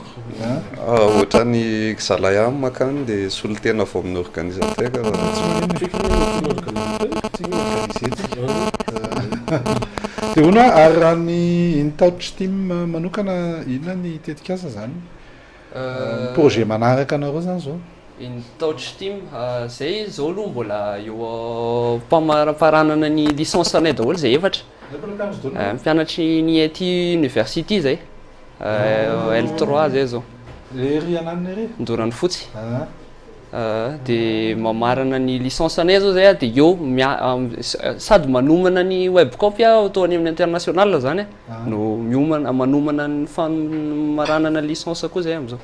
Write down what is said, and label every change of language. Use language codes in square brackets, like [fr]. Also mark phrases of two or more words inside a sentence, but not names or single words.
[mg] ohatra ny zalahy ihany makany dia solitena vao amin'ny organisateur dia hono ary raha ny [en] intouch team [mg] manokana inona ny tetika asa zany projet manaraka anareo zany zao [en] in touch team [mg] zay zao aloha mbola eo mpamaranana ny licence anay daholo zay efatra mpianatry ny aty université zay L3 zay zao le ry ananiny ry ndorany fotsy dia mamarana ny licence anay zao zay dia eo sady manomana ny webcopy ataony amin'ny international zany no manomana ny famaranana licence koa zay am'izao